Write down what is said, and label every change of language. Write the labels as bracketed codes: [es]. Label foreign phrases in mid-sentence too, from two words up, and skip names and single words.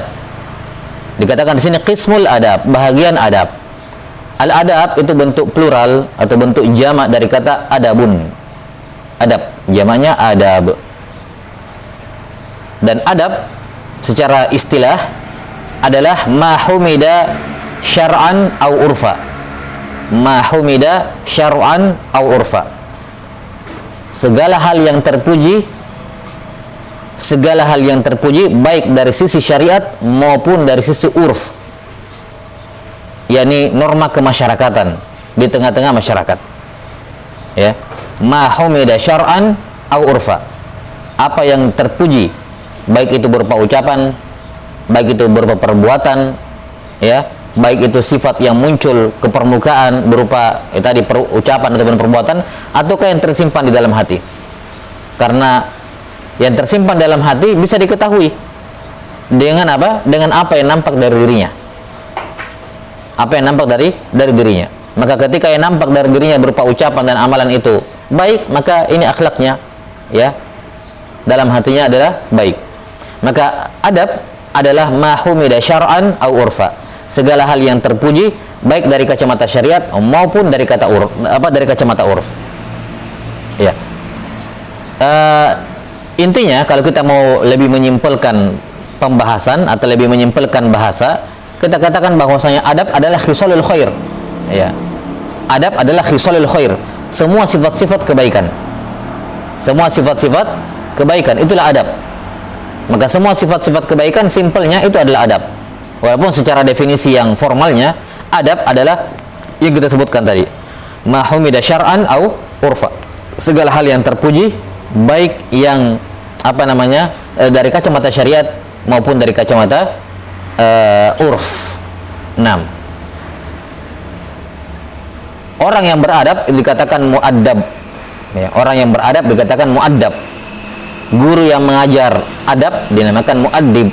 [id] Dikatakan di sini [ar] قسم الأدب, [id] bahagian adab. Al-adab itu bentuk plural atau bentuk jamak dari kata adabun. Adab, jamaknya adab. Dan adab secara istilah adalah [ar] ما حمد شرعا أو عرفا. ما حمد شرعا أو عرفا. [id] Segala hal yang terpuji, segala hal yang terpuji baik dari sisi syariat maupun dari sisi urf, yakni norma kemasyarakatan di tengah-tengah masyarakat. Ya, [ar] ما حمد شرعا أو عرفا. [id] Apa yang terpuji, baik itu berupa ucapan, baik itu berupa perbuatan, ya, baik itu sifat yang muncul ke permukaan berupa tadi ucapan ataupun perbuatan, ataukah yang tersimpan di dalam hati. Karena yang tersimpan dalam hati bisa diketahui dengan apa? Dengan apa yang nampak dari dirinya. Apa yang nampak dari dirinya. Maka ketika yang nampak dari dirinya berupa ucapan dan amalan itu baik, maka ini akhlaknya, ya, dalam hatinya adalah baik. Maka adab adalah [ar] ما حمد شرعا أو عرفا. [id] Segala hal yang terpuji baik dari kacamata syariat maupun dari kata urf, dari kacamata urf. Ya. Intinya kalau kita mau lebih menyimpulkan pembahasan atau lebih menyimpulkan bahasa, kita katakan bahwasanya adab adalah [ar] خصال الخير. [id] Ya. Adab adalah [ar] خصال الخير. [id] Semua sifat-sifat kebaikan. Semua sifat-sifat kebaikan itulah adab. Maka semua sifat-sifat kebaikan simpelnya itu adalah adab. Walaupun secara definisi yang formalnya adab adalah yang kita sebutkan tadi. [ar] ما حمد شرعا أو عرفا. [id] Segala hal yang terpuji baik yang dari kacamata syariat maupun dari kacamata urf. 6. Orang yang beradab dikatakan muaddab. Ya, orang yang beradab dikatakan muaddab. Guru yang mengajar adab dinamakan muaddib.